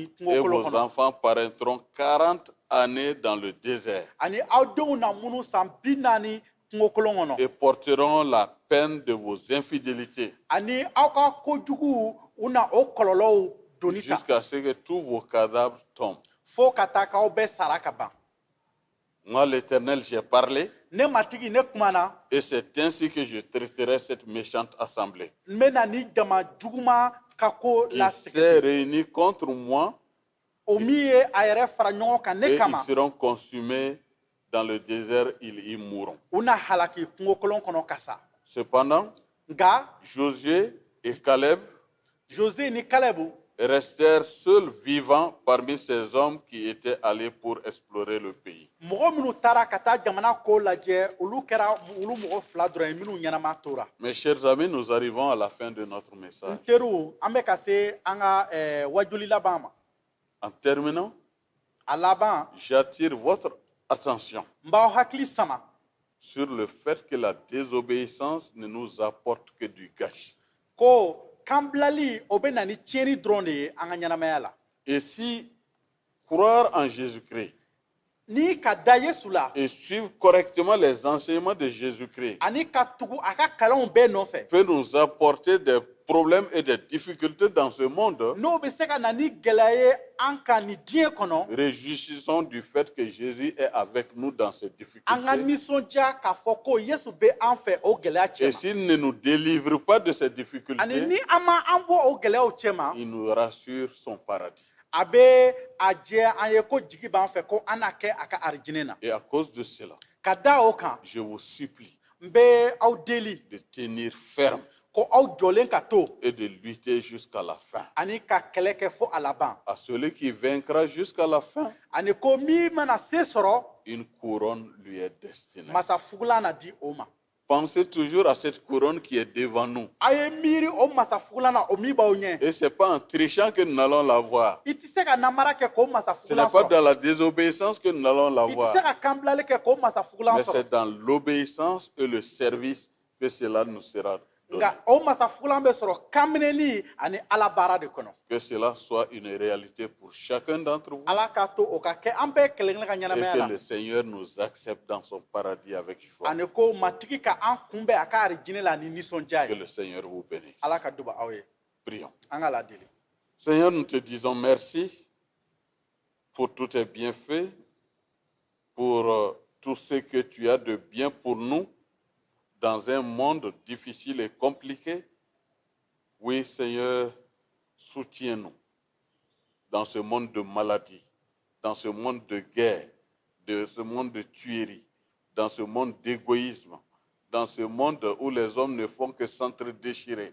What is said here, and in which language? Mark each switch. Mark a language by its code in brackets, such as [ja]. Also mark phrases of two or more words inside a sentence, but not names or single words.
[fr] Et [bm] kungokolo [fr] vos [bm] kɔnɔ [fr] enfants paraîtront 40 années dans le désert [bm] ani aw denw na minnu san 40 kungokolon kɔnɔ [fr] et porteront la peine de vos infidélités [bm] ani aw ka kojugu u na o kɔlɔlɔw doni ta [fr] jusqu'à ce que tous vos cadavres tombent. [bm] fo ka taa k'aw bɛɛ sara ka ban [fr] Moi, l'Éternel, j'ai parlé [bm] ne matigi ne kumana [fr] et c'est ainsi que je traiterai cette méchante assemblée [bm] n bɛna ni jama juguman ka ko [fr] qui [bm] latigɛ [fr] s'est réunie contre moi [bm] o min ye a yɛrɛ fara ɲɔgɔn kan [fr] et [bm] ne [fr] ils [bm] kama [fr] seront consumés dans le désert, ils y mourront. [bm] u na halaki kungokolon kɔnɔ ka sa [fr] Cependant, [bm] nka [fr] Josué et Caleb [bm] jose ni kalebu [fr] restèrent seuls vivants parmi ces hommes qui étaient allés pour explorer le pays. [bm] mɔgɔ minnu taara ka taa jamana ko lajɛ olu kɛra olu mɔgɔ fila dɔrɔn ye minnu ɲɛnama tora [fr] Mes chers amis, nous arrivons à la fin de notre [bm] n [fr] message. [bm] teriw an bɛ ka se an ka wajuli laban ma [fr] En terminant, [bm] a laban [fr] j'attire votre attention [bm] n b'aw hakili sama [fr] sur le fait que la désobéissance ne nous apporte que du gâchis. [bm] ko kanbilali o bɛ na ni tiɲɛni dɔrɔn de ye an ka ɲɛnamaya la [fr] Et si croire en Jésus-Christ [bm] ni ka da yesu la [fr] et suivre correctement les enseignements de Jésus-Christ [bm] ani ka tugu a ka kalanw bɛɛ nɔfɛ [fr] peut nous apporter des problèmes et des difficultés dans ce monde, [bm] n'o bɛ se ka na ni gɛlɛya ye an kan ni diɲɛ kɔnɔ [fr] réjouissons du fait que Jésus est avec nous dans ces [bm] an ka [fr] difficultés. [bm] nisɔndiya k'a fɔ ko yesu bɛ an fɛ o gɛlɛya [fr] Et [bm] cɛ ma [fr] s'il ne nous délivre pas de ces [bm] ani [fr] difficultés, [bm] ni an ma an bɔ o gɛlɛyaw cɛ ma [fr] il nous rassure son paradis. [bm] a bɛ a jɛ an ye ko jigi b'an fɛ ko an na kɛ a ka arijinɛ na [fr] Et à cause de cela, [bm] ka da o kan [fr] je vous supplie [bm] n bɛ aw deli [fr] de tenir ferme [bm] ko aw jɔlen ka to [fr] et de lutter jusqu'à la fin. [bm] ani ka kɛlɛ kɛ fo a laban [fr] À celui qui vaincra jusqu'à la fin, [bm] ani ko min mana se sɔrɔ [fr] une couronne lui est destinée. [bm] masa fugulan na di o ma [fr] Pensez toujours à cette couronne qui est devant nous. [bm] a ye miiri o masa fugulan na o min b'aw ɲɛ [fr] Et ce n'est pas en trichant que nous allons l'avoir. [bm] i tɛ se ka namara kɛ k'o masa [fr] Ce n'est [bm] fugulan [fr] pas [bm] sɔrɔ [fr] dans la désobéissance que nous allons [bm] i tɛ [fr] l'avoir. [bm] se ka kanbilali kɛ k'o masa fugulan [fr] Mais [bm] sɔrɔ [fr] c'est dans l'obéissance et le service que cela nous sera donné. [bm] nka o masa fugulan bɛ sɔrɔ kanminɛli ani ala baara de kɔnɔ [fr] Que cela soit une réalité pour chacun d'entre vous. [bm] ala k'a to o ka kɛ an bɛɛ kelen-kelen ka [fr] Et [bm] ɲɛnamaya [fr] que [bm] la [fr] le Seigneur nous accepte dans son paradis avec joie. [bm] ani ko matigi ka an kunbɛn a ka arijinɛ la ni nisɔndiya [fr] Que [bm] ye [fr] le Seigneur vous bénisse. [bm] ala ka duba aw ye [fr] Prions. [bm] an ka ladeli [fr] Seigneur, nous te disons merci pour tous tes bienfaits, pour tout ce que tu as de bien pour nous dans un monde difficile et compliqué. Oui, Seigneur, soutiens-nous dans ce monde de maladie, dans ce monde de guerre, dans ce monde de tuerie, dans ce monde d'égoïsme, dans ce monde où les hommes ne font que s'entre-déchirer.